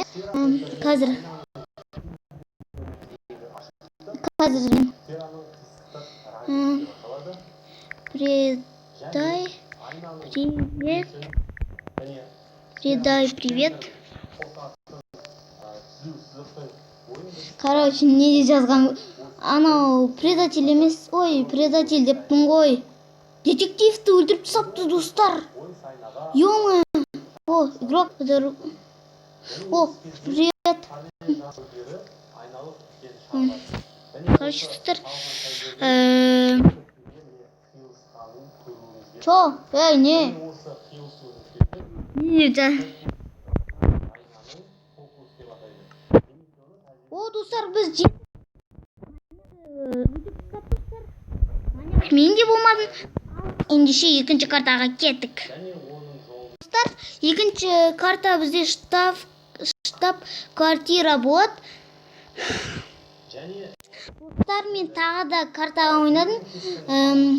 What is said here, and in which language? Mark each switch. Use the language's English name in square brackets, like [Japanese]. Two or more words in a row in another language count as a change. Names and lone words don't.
[Kazakh] Қазір Предай привет. Короче, не жазған. Анау предатель емес. Ой, предатель деппін ғой. Детективті өлтіріп тастапты, достар. Ё-моё. [Russian] О, игрок. О, привет. [Kazakh] Короче, достар. Чё? Не. О, достар, біз мен де болмадым. Ендеше екінші картаға кеттік. Достар, екінші карта бізде штаб-квартира болады. Достар, мен тағы да картаға ойнадым.